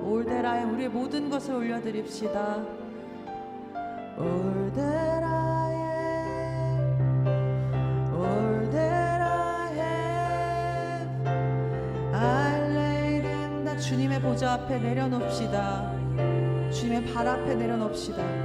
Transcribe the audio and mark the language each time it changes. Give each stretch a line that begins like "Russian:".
English: All that I am,
Korean: 우리의 모든 것을 올려드립시다.
English: All that I am, all that I have, I lay them down.
Korean: 주님의 보좌 앞에 내려놓읍시다. 주님의 발 앞에 내려놓읍시다.